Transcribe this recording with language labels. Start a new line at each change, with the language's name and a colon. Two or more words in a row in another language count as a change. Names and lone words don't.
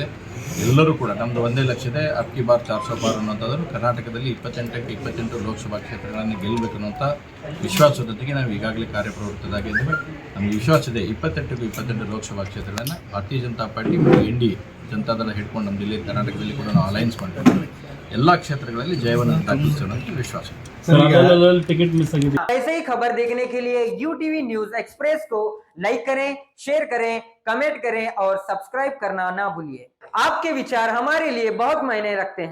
Kannada: ಎಲ್ಲರೂ ಕೂಡ ನಮ್ಮದು ಒಂದೇ ಲಕ್ಷ್ಯದೆ,
Hindi: अबकी बार 400 पार
Kannada: ಅನ್ನೋಂಥದ್ದು ಕರ್ನಾಟಕದಲ್ಲಿ 28ಕ್ಕೆ 28 ಲೋಕಸಭಾ ಕ್ಷೇತ್ರಗಳನ್ನು ಗೆಲ್ಲಬೇಕು ಅನ್ನೋಂಥ ವಿಶ್ವಾಸದೊಂದಿಗೆ ನಾವು ಈಗಾಗಲೇ ಕಾರ್ಯಪ್ರವೃತ್ತರಾಗಿದ್ದೇವೆ. ನಮಗೆ ವಿಶ್ವಾಸ ಇದೆ 28ಕ್ಕೂ 28 ಲೋಕಸಭಾ ಕ್ಷೇತ್ರಗಳನ್ನು ಭಾರತೀಯ ಜನತಾ ಪಾರ್ಟಿ ಮತ್ತು NDA ಜನತಾದಳ ಹಿಡ್ಕೊಂಡು ನಮ್ಮ ಜಿಲ್ಲೆ ಕರ್ನಾಟಕದಲ್ಲಿ ಕೂಡ ನಾವು ಅಲೈನ್ಸ್ ಮಾಡಿದ್ದೇವೆ. ಎಲ್ಲ ಕ್ಷೇತ್ರಗಳಲ್ಲಿ ಜಯವನ್ನು ದಾಖಲಿಸೋಣ ಅಂತ ವಿಶ್ವಾಸ.
Hindi: ऐसे ही खबर देखने के लिए UTV न्यूज एक्सप्रेस को लाइक करें, शेयर करें, कमेंट करें और सब्सक्राइब करना ना भूलिए। आपके विचार हमारे लिए बहुत मायने रखते हैं।